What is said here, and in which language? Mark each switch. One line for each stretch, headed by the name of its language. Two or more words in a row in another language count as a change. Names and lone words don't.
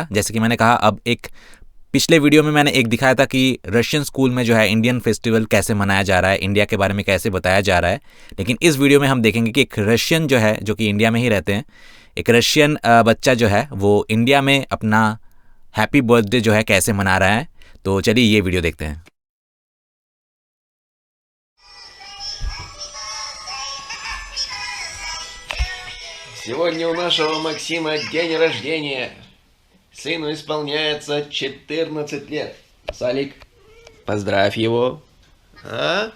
Hindi: जैसे कि मैंने कहा, अब एक पिछले वीडियो में मैंने एक दिखाया था कि
English: Russian school
Hindi: में जो है
English: Indian festival
Hindi: कैसे मनाया जा रहा है, इंडिया के बारे में कैसे बताया जा रहा है। लेकिन इस वीडियो में हम देखेंगे कि एक रशियन जो है, जो कि इंडिया में ही रहते हैं, एक रशियन बच्चा जो है वो इंडिया में अपना
English: happy birthday
Hindi: जो है कैसे मना रहा है। तो चलिए ये वीडियो देखते हैं।
Russian: Сегодня у нашего Максима день рождения. Сыну исполняется 14 лет. Салик, поздравь его. А?